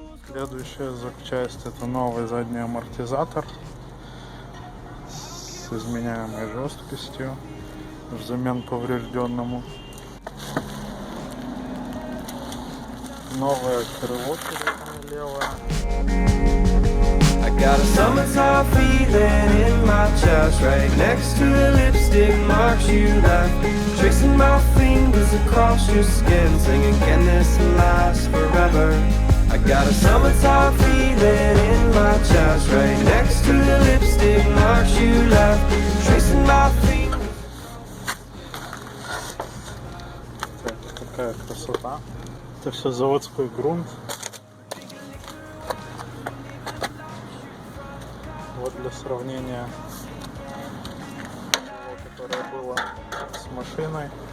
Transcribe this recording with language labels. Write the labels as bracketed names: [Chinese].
[Russian] Следующая запчасть — это новый задний амортизатор с изменяемой жесткостью взамен поврежденному. Новое крыло переднее левое. [English] Got a summertime feeling in my chest, right next to the lipstick marks you left, tracing my fingers across your skin, singing, can this last forever? I got a summertime feeling in my chest, right next to the lipstick marks you left, tracing my fingers. [Russian] Так, какая красота. Это все заводской грунт. Вот для сравнения, которое было с машиной.